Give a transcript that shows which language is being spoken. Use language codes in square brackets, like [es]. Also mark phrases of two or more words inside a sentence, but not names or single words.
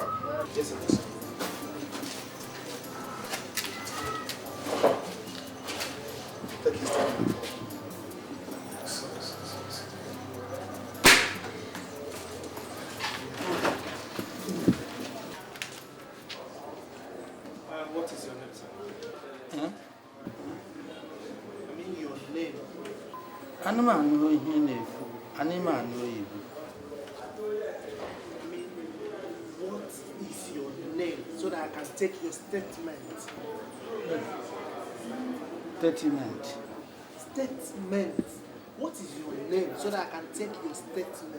[en] Yes, sir. Take his statement. What is your name, sir? Huh? I mean your name. [ig] Ana m anụ ihe na-ekwu. Ana m anụ oyibo. [en] What is your name so that that I can take your statement. Statement. Statement. What is your name so that I can take your statement?